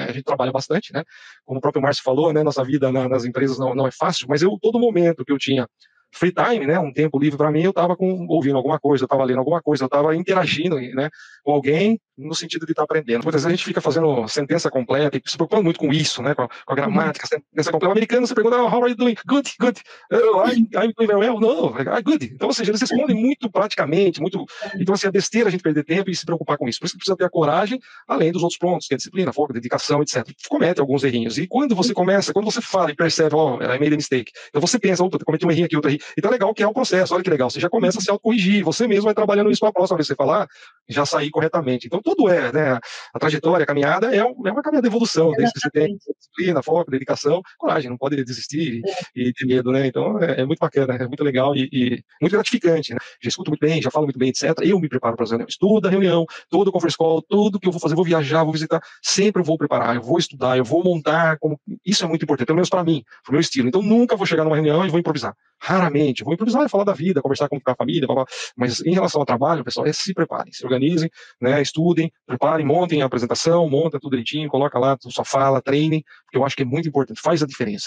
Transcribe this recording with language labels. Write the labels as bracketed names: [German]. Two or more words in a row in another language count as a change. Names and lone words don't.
[Portuguese] A gente trabalha bastante, né? Como o próprio Márcio falou, né? Nossa vida nas empresas não é fácil, mas todo momento que eu tinha [English] free time, [Portuguese] né, um tempo livre para mim, eu estava ouvindo alguma coisa, eu estava lendo alguma coisa, eu estava interagindo, né, com alguém no sentido de estar aprendendo. Muitas vezes a gente fica fazendo sentença completa e se preocupando muito com isso, né, com a gramática, sentença completa. O americano você pergunta, [English] how are you doing? Good, good. I'm doing very well. No, good. [Portuguese] Então, ou seja, eles respondem muito praticamente, muito. Então, assim, é besteira a gente perder tempo e se preocupar com isso. Por isso que precisa ter a coragem, além dos outros pontos, que é disciplina, foco, dedicação, etc. Comete alguns errinhos. E quando você fala e percebe, [English] I made a mistake. [Portuguese] Então você pensa, cometi um errinho aqui, outro errinho. Então é legal que é o processo, olha que legal, você já começa a se autocorrigir, você mesmo vai trabalhando isso para a próxima vez que você falar, já sair corretamente. Então tudo né, a trajetória, a caminhada é uma caminhada de evolução, desde que você tem disciplina, foco, dedicação, coragem, não pode desistir e ter medo, né, então é muito bacana, é muito legal e muito gratificante, né, já escuto muito bem, já falo muito bem, etc, eu me preparo para as reuniões, toda reunião, todo [English] conference call, [Portuguese] tudo que eu vou fazer, vou viajar, vou visitar, sempre eu vou preparar, eu vou estudar, eu vou montar, isso é muito importante, pelo menos para mim, pro meu estilo, então nunca vou chegar numa reunião e vou improvisar. Raramente, vou improvisar e falar da vida, conversar com a família, blá, blá. Mas em relação ao trabalho, pessoal, se preparem, se organizem, né, estudem, preparem, montem a apresentação, monta tudo direitinho, coloca lá sua fala, treinem, porque eu acho que é muito importante, faz a diferença.